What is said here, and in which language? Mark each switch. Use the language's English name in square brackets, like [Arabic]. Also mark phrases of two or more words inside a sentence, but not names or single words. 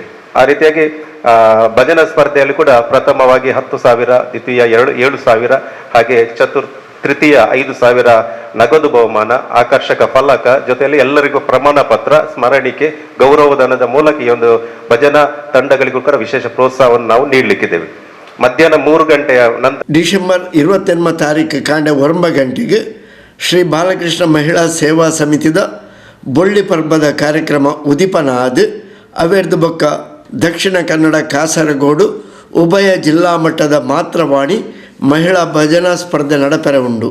[Kannada] ಆ ರೀತಿಯಾಗಿ ಭಜನಾ ಸ್ಪರ್ಧೆಯಲ್ಲಿ ಕೂಡ ಪ್ರಥಮವಾಗಿ 10,000, ದ್ವಿತೀಯ 7,000, ಹಾಗೆ ತೃತೀಯ 5,000 ನಗದು ಬಹುಮಾನ, ಆಕರ್ಷಕ ಫಲಕ, ಜೊತೆಯಲ್ಲಿ ಎಲ್ಲರಿಗೂ ಪ್ರಮಾಣ ಪತ್ರ, ಸ್ಮರಣಿಕೆ, ಗೌರವಧನದ ಮೂಲಕ ಈ ಒಂದು ಭಜನಾ ತಂಡಗಳಿಗೂ ಕೂಡ ವಿಶೇಷ ಪ್ರೋತ್ಸಾಹವನ್ನು ನಾವು ನೀಡಲಿಕ್ಕಿದ್ದೇವೆ. ಮಧ್ಯಾಹ್ನ 3 ಗಂಟೆಯ ನಂತರ [Tulu] ಡಿಸೆಂಬರ್ 28 ತಾರೀಕು ಕಾಂಡೆ 9 ಗಂಟೆಗೆ ಶ್ರೀ ಬಾಲಕೃಷ್ಣ ಮಹಿಳಾ ಸೇವಾ ಸಮಿತಿದ ಬೊಳ್ಳಿ ಪರ್ಬದ ಕಾರ್ಯಕ್ರಮ ಉದಿಪನ ಆದ ಅವೆರ್ದು ಬೊಕ್ಕ ದಕ್ಷಿಣ ಕನ್ನಡ ಕಾಸರಗೋಡು ಉಭಯ ಜಿಲ್ಲಾ ಮಟ್ಟದ ಮಾತೃವಾಣಿ ಮಹಿಳಾ ಭಜನಾ ಸ್ಪರ್ಧೆ ನಡಪೆರ ಉಂಡು.